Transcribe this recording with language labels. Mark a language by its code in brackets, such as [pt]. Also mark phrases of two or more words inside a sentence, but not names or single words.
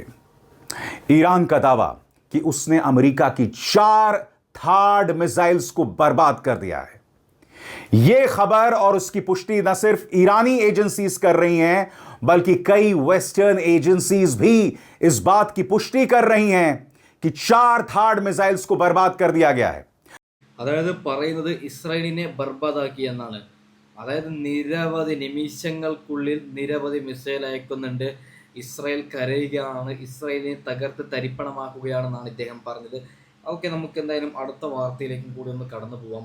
[hi] ईरान का दावा कि उसने अमेरिका की 4 थार्ड मिसाइल्स को बर्बाद कर दिया है। यह खबर और उसकी पुष्टि न सिर्फ ईरानी एजेंसीज कर रही हैं, बल्कि कई [en] Western agencies [hi] भी इस बात की पुष्टि कर रही हैं कि 4 थार्ड मिसाइल्स को बर्बाद कर दिया गया है। [ml] അതായത് പറയുന്നത് ഇസ്രായേലിനെ ബർബാദാക്കി എന്നാണ്. അതായത് നിരവധി നിമിഷങ്ങൾക്കുള്ളിൽ നിരവധി മിസൈൽ അയക്കുന്നുണ്ട്, ഇസ്രായേൽ കരയുകയാണ്, ഇസ്രായേലിനെ തകർത്ത് തരിപ്പണമാക്കുകയാണെന്നാണ് ഇദ്ദേഹം പറഞ്ഞത്. ഓക്കെ, നമുക്ക് എന്തായാലും അടുത്ത വാർത്തയിലേക്കും കൂടി ഒന്ന് കടന്നു പോവാം.